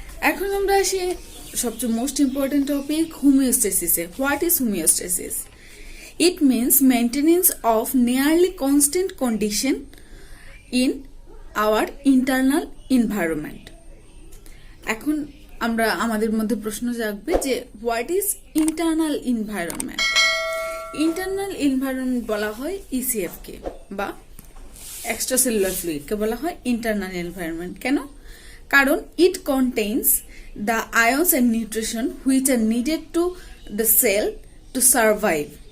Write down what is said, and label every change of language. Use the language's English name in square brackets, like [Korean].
[Bangla] এখন আমরা আসি সবচেয়ে most important topic, হোমিওস্টেসিসে। [English] What is homeostasis? It means maintenance of nearly constant condition in our internal environment. [Bangla] এখন আমরা আমাদের মধ্যে প্রশ্ন জাগবে যে [English] What is internal environment? [Bangla] Internal environment বলা হয় ইসিএফ কে, বা এক্সট্রাসেলুলার ফ্লুইড কে বলা হয় ইন্টারনাল এনভায়রনমেন্ট। কেন? [English] কারণ it contains the ions and nutrition which are needed to the cell to survive.